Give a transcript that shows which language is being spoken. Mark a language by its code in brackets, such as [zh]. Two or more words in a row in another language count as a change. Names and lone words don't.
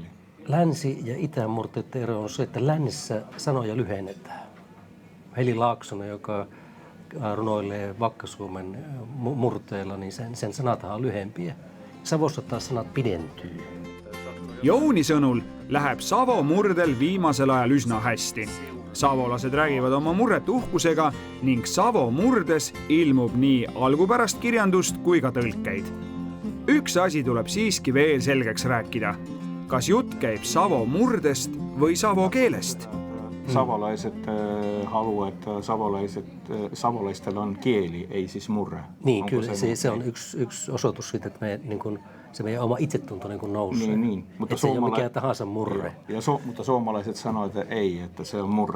[fi] Länsi- ja itämurteiden ero on se, että lännessä sanoja lyhennetään. Heli Laaksonen, joka runoilee Vakka-Suomen murteella, niin sen sanathan on lyhempiä. Savossa taas sanat pidentyy. [et] Jouni sõnul läheb Savo murdel viimasel ajal üsna hästi. Savolased räägivad oma murret uhkusega ning Savo murdes ilmub nii algupärast kirjandust kui ka tõlkeid. Üks asi tuleb siiski veel selgeks rääkida. Kas jutt käib Savo murdest või savo keelest? [fi] Savolaised haluavat, että savolaistel on kieli, ei siis murre. Niin, kyllä se on yksi osoitus siitä, että se meidän oma itsetunto nousee. Niin. Mutta se ei ole mikään tahansa murre. Mutta suomalaiset sanoo, että ei, että se on murre.